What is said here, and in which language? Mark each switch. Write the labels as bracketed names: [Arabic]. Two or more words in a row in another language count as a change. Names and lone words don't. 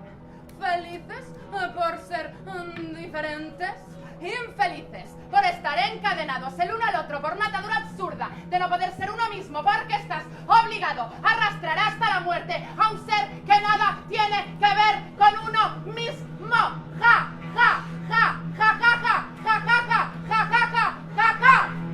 [Spanish] Felices por ser diferentes, infelices por estar encadenados el uno al otro por una atadura absurda de no poder ser uno mismo porque estás obligado a arrastrar hasta la muerte a un ser que nada tiene que ver con uno mismo. Ja, ja, ja, ja, ja, ja, ja, ja, ja, ja, ja, ja, ja, ja.